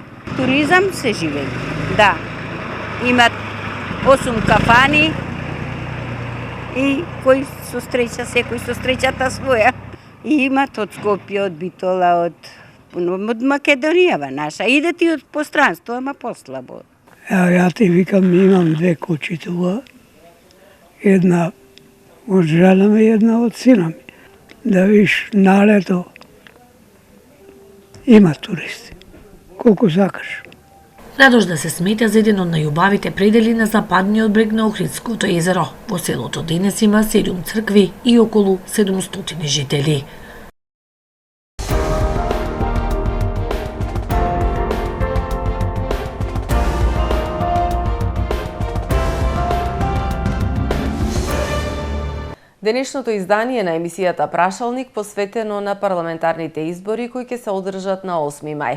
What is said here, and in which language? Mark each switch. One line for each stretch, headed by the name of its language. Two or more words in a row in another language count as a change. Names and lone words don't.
Macedonian: Туризам се живее. Да. Имат 8 кафани и кој со среќа, секој со среќата своја. Имат од Скопје, од Битола, од Македонијава наша. Идат и од постранство, ама послабо.
Serbian: Ja ti vikam, imam dve kući tu, jedna od žena mi, jedna od sina mi. Da viš na leto ima turisti, koliko zakaš.
Macedonian: Радожда се смета за еден од најубавите предели на западниот брег на Охридското езеро. Во селото денес има 7 цркви и околу 700 жители. Денешното издание на емисијата Прашалник посветено на парламентарните избори кои ќе се одржат на 8 мај.